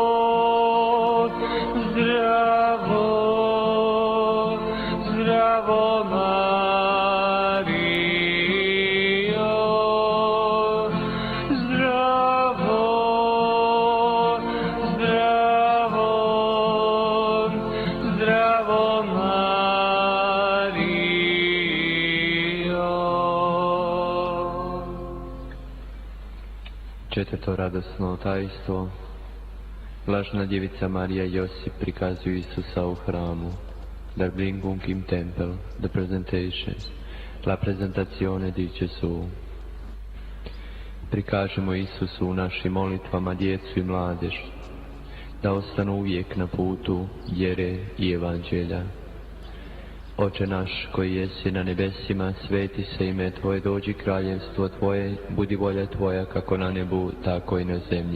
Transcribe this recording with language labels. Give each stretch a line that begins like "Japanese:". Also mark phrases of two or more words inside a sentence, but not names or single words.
Croatian: zdravo, zdravo Marijo, zdravo, zdravo, zdravo Marijo. Četvrto radosno tajstvo. Blažena djevica Marija i Josip prikazuju Isusa u hramu.
German: Darbringum im tempel,
English: the presentation,
Italian: la presentazione di Gesù.
Croatian: Prikažemo Isusu u našim molitvama djecu i mladež, da ostanu uvijek na putu vjere i evanđelja. Oče naš koji jesi na nebesima, sveti se ime Tvoje, dođi kraljevstvo Tvoje, budi volja Tvoja kako na nebu, tako i na zemlji.